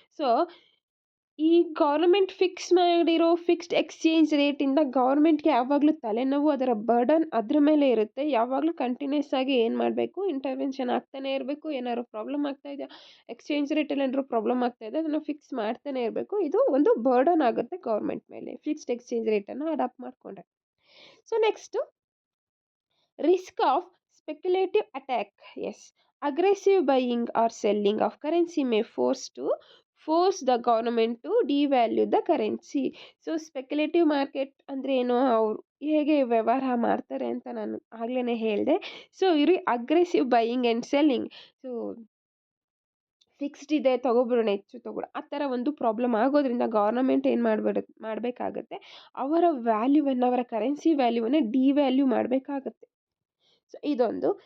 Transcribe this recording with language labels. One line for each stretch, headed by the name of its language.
Kannada: So ಈ government fix ಮಾಡಿರೋ fixed exchange ರೇಟಿಂದ ಗೌರ್ಮೆಂಟ್ಗೆ ಯಾವಾಗಲೂ ತಲೆನೋವು, ಅದರ ಬರ್ಡನ್ ಅದ್ರ ಮೇಲೆ ಇರುತ್ತೆ. ಯಾವಾಗಲೂ ಕಂಟಿನ್ಯೂಸ್ ಆಗಿ ಏನು ಮಾಡಬೇಕು, ಇಂಟರ್ವೆನ್ಷನ್ ಆಗ್ತಾನೆ ಇರಬೇಕು. ಏನಾದ್ರು ಪ್ರಾಬ್ಲಮ್ ಆಗ್ತಾ ಇದೆಯಾ, ಎಕ್ಸ್ಚೇಂಜ್ ರೇಟಲ್ಲಿ ಏನಾದ್ರು ಪ್ರಾಬ್ಲಮ್ ಆಗ್ತಾ ಇದೆ, ಅದನ್ನು ಫಿಕ್ಸ್ ಮಾಡ್ತಾನೆ ಇರಬೇಕು. ಇದು ಒಂದು ಬರ್ಡನ್ ಆಗುತ್ತೆ ಗೌರ್ಮೆಂಟ್ ಮೇಲೆ ಫಿಕ್ಸ್ಡ್ ಎಕ್ಸ್ಚೇಂಜ್ ರೇಟನ್ನು ಅಡಾಪ್ಟ್ ಮಾಡಿಕೊಂಡ್ರೆ.
English: So next risk of speculative attack. Yes, aggressive buying or selling of currency may force the government to devalue the currency.
Kannada: So speculative market ಅಂದರೆ ಏನು, ಅವರು ಹೇಗೆ ವ್ಯವಹಾರ ಮಾಡ್ತಾರೆ ಅಂತ ನಾನು ಆಗ್ಲೇ ಹೇಳಿದೆ. ಸೊ ಇವರು aggressive buying and selling. So fixed ಇದೆ ತೊಗೊಬಿಡೋಣ, ಹೆಚ್ಚು ತೊಗೊಳ, ಆ ಥರ ಒಂದು ಪ್ರಾಬ್ಲಮ್ ಆಗೋದ್ರಿಂದ ಗೌರ್ನಮೆಂಟ್ ಏನು ಮಾಡಬೇಕಾಗತ್ತೆ, ಅವರ ವ್ಯಾಲ್ಯೂವನ್ನು, ಅವರ ಕರೆನ್ಸಿ ವ್ಯಾಲ್ಯೂವನ್ನು ಡಿವ್ಯಾಲ್ಯೂ ಮಾಡಬೇಕಾಗತ್ತೆ. ಸೊ ಇದೊಂದು.